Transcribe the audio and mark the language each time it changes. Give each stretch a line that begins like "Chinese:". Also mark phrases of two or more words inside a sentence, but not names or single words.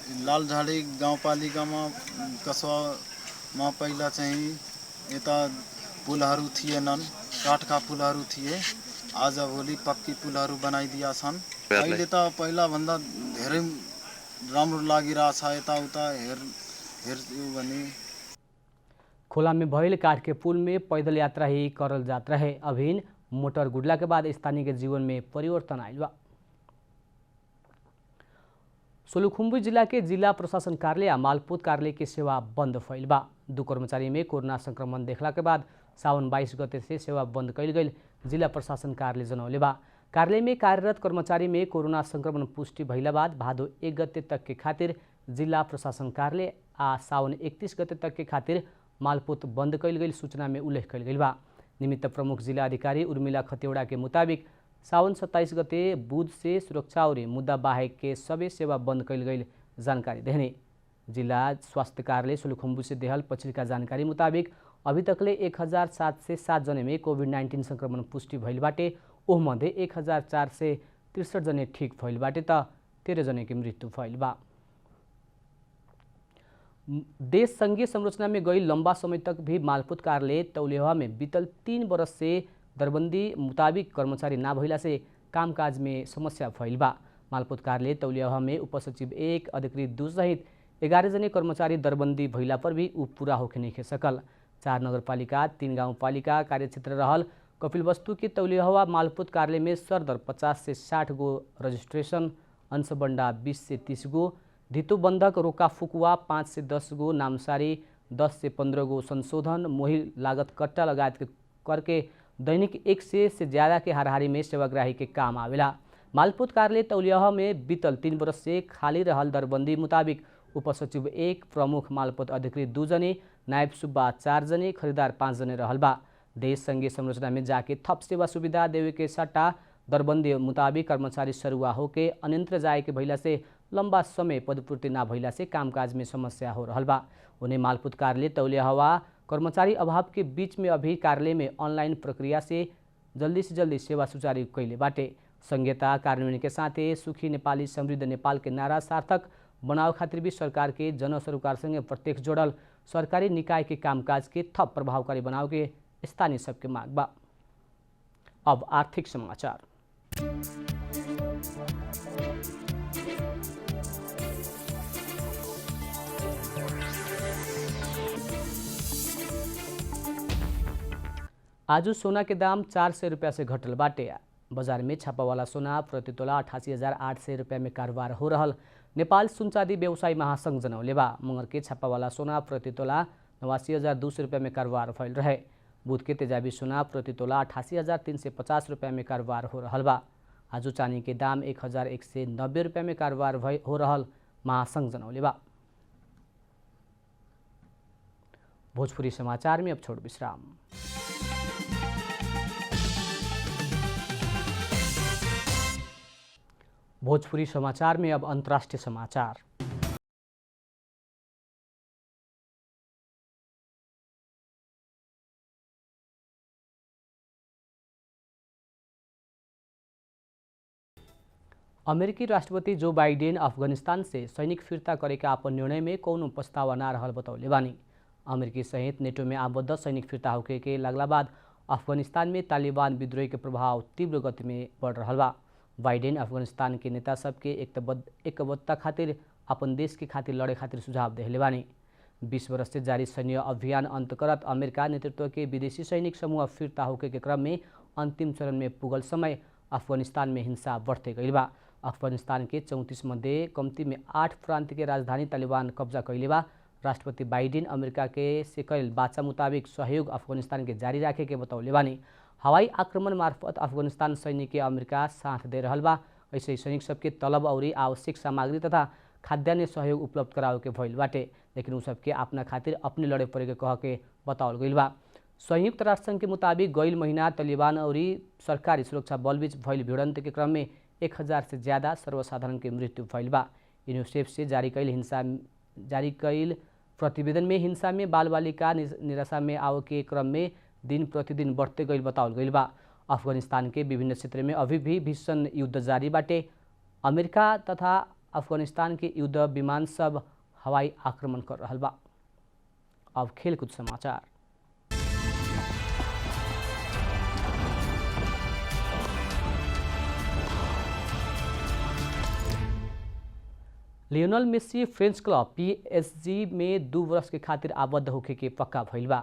Nepali: लालझाडी गाउँपालिकामा कसवामा पहिला चाहिँ यता पुलहरू थिएनन्, काठका पुलहरू थिए। आजभोलि पक्की पुलहरू बनाइदिया छन्। अहिले त पहिलाभन्दा धेरै राम्रो लागिरहेछ। यताउता हेर्यो भने
Bhojpuri: खोला में भइल काठ के पुल में पैदल यात्रा ही करल जात रहे। अभिन मोटर गुडला के बाद स्थानीय के जीवन में परिवर्तन आयल बा। सोलुखुम्बु जिला के जिला प्रशासन कार्यालय मालपोत कार्यालय की सेवा बंद भइल बा। 2 कर्मचारी में कोरोना संक्रमण देखला के बाद सावन 22 गते से सेवा बंद कैल गई जिला प्रशासन कार्यालय जनौले बा। कार्यालय में कार्यरत कर्मचारी में कोरोना संक्रमण पुष्टि भइला बाद भादो 1 गते तक के खातिर जिला प्रशासन कार्यालय आ सावन 31 गते तक के खातिर मालपोत बंद कैल गई सूचना में उल्लेख कैल गई बा। निमित्त प्रमुख जिला अधिकारी उर्मिला खतिवड़ा के मुताबिक सावन 27 गते बुध से सुरक्षा और मुद्दा बाहेक के सबै सेवा बंद कैल गई जानकारी देने जिला स्वास्थ्य कार्यालय सोलुखुम्बु से देहल पछिल्का जानकारी मुताबिक अभी तकले 1707 जने में कोभिड-19 संक्रमण पुष्टि भइल बाटे। ओह मध्ये 1463 जने ठीक भइल बाटे त 13 जने की मृत्यु भइल बा। देश संघीय संरचना में गई लंबा समय तक भी मालपोत कार्यालय तौलेवा में बीतल 3 बरस से दरबंदी मुताबिक कर्मचारी ना भइला से कामकाज में समस्या भइल बा। मालपोत कार्यालय तौलेवा में उपसचिव 1 अधिकृत 2 सहित 11 जने कर्मचारी दरबंदी भइला पर भी ऊ पूरा होके नहीं सकल। 4 नगरपालिका 3 गाउँपालिका कार्यक्षेत्र रहल कपिलवस्तु के तौलिया मालपोत कार्यालय में सरदर 50 से 60 गो रजिस्ट्रेशन, अंशबंडा 20 से 30 गो, धितुबंधक रोका फुकुआ 5 से 10 गो, नामसारी 10 से 15 गो संशोधन, मोही लागत कट्टा लगायत करके दैनिक 1 से ज़्यादा के हारहारी में सेवाग्राही के काम आवेला। मालपोत कार्यालय तौलिया में बीतल 3 बरस से खाली रहल दरबंदी मुताबिक उपसचिव 1, प्रमुख मालपोत अधिकृत 2 जने, नायब सुब्बा 4 जने, खरिदार 5 जने रहल बा। देश संघीय संरचना में जाके थप सेवा सुविधा देवे के सट्टा दरबंदी मुताबिक कर्मचारी सरुआ होके अन्यंत्र जाए के भइला से लंबा समय पदपूर्ति ना भइला से कामकाज में समस्या हो रहल बा। उन्हें मालपुत कार्यालय तौलिया हवा कर्मचारी अभाव के बीच में अभी कार्यालय में ऑनलाइन प्रक्रिया से जल्दी सेवा सुचारू कैले बाटे। संघीयता कार्यान्वयन के साथ सुखी नेपाली समृद्ध नेपाल के नारा सार्थक बनाव खातिर भी सरकार के जन सरोकार संगे प्रत्यक्ष जोड़ल सरकारी निकाय के कामकाज के थप प्रभावकारी बनाव के स्थानीय सबके मांग बा। अब आर्थिक समाचार। आज सोना के दाम 400 रुपया से घटल बाटे। बाजार में छापावाला सोना प्रति तोला 88,800 रुपया में कारोबार हो रहल नेपाल सुनचादी व्यवसायी महासंघ जनौले बा। मंगर के छापावाला सोना प्रति तोला 89,200 रुपया में कारोबार भइल रहे। बुध के तेजाबी सोना प्रति तोला 88,350 रुपया में कारोबार हो रहल बा। आज चांदी के दाम 1,190 रुपया में कारोबार हो रहल महासंघ जनौले बा। भोजपुरी समाचार में अब छोड़ विश्राम। भोजपुरी समाचार में अब अंतर्राष्ट्रीय समाचार। अमेरिकी राष्ट्रपति जो बाइडेन अफगानिस्तान से सैनिक फिर्ता करेका अपन निर्णय में कौनो पछतावा ना रहल बतौले बानी। अमेरिकी सहित नेटो में आबद्ध सैनिक फिर्ता होके के लगला बाद अफगानिस्तान में तालिबान विद्रोह के प्रभाव तीव्र गति में बढ़ रहा बा। बाइडेन अफगानिस्तान के नेता सबके एकबद्धता खातिर अपन देश के खातिर लड़े खातिर सुझाव देले बानी। 20 वर्ष से जारी सैन्य अभियान अंत करत अमेरिका नेतृत्व के विदेशी सैनिक समूह फिर्ता होके के क्रम में अंतिम चरण में पुगल समय अफगानिस्तान में हिंसा बढ़ते गई बा। अफगानिस्तान के 34 मध्ये कम्ती में 8 प्रांत के राजधानी तालिबान कब्जा कैले बा। राष्ट्रपति बाइडेन अमेरिका के से कैल बाचा मुताबिक सहयोग अफगानिस्तान के जारी राखे के बतौले बानी। हवाई आक्रमण मार्फत अफगानिस्तान सैनिक के अमेरिका साथ दे रहल बा। ऐसे सैनिक सबके तलब और आवश्यक सामग्री तथा खाद्यान्न सहयोग उपलब्ध करावे के भइल बाटे, लेकिन उ सबके अपना खातिर अपने लड़े पड़े के कह के बतावल गइल बा। संयुक्त राष्ट्र संघ के मुताबिक गइल महीना तालिबान और सरकारी सुरक्षा बल बीच भइल भिड़ंत के क्रम में 1000 से ज्यादा सर्वसाधारण के मृत्यु भइल बा। यूनिसेफ से जारी कैल प्रतिवेदन में हिंसा में बाल बालिका निराशा में आवे के क्रम में दिन प्रतिदिन बढ़ते गइल बतावल गइल बा। अफगानिस्तान के विभिन्न क्षेत्र में अभी भी भीषण युद्ध जारी बाटे। अमेरिका तथा अफगानिस्तान के युद्ध विमान सब हवाई आक्रमण कर रहल बा। अब खेलकूद समाचार। लियोनल मेसी फ्रेंच क्लब PSG में 2 वर्ष के खातिर आबद्ध होके के पक्का भइल बा।